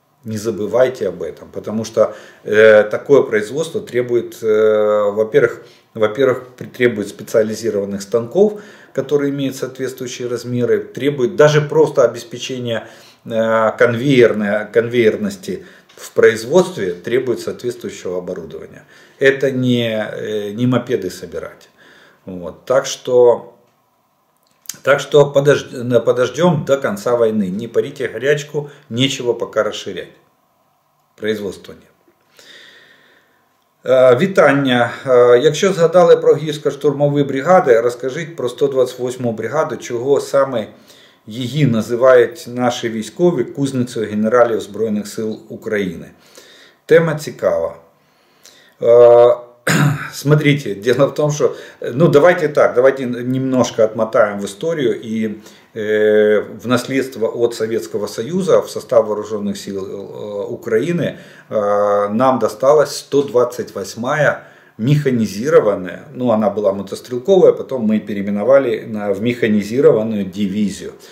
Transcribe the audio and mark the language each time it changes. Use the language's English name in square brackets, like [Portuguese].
[Russian] Не забывайте об этом, потому что такое производство требует, во-первых, требует специализированных станков, которые имеют соответствующие размеры, требует даже просто обеспечения конвейерности в производстве, требует соответствующего оборудования. Это не мопеды собирать. Вот. Так что подождем до конца войны. Не парите горячку, нечего пока расширять. Производства нет. [Ukrainian] Вітання. Якщо згадали про гірсько-штурмові бригади, розкажіть про 128-му бригаду, чого саме її називають наші військові кузницею генералів Збройних сил України. Тема цікава. [Russian] Смотрите, дело в том, что, давайте немножко отмотаем в историю и в наследство от Советского Союза в состав вооруженных сил Украины нам досталась 128-я механизированная, она была мотострелковая, потом мы переименовали в механизированную дивизию.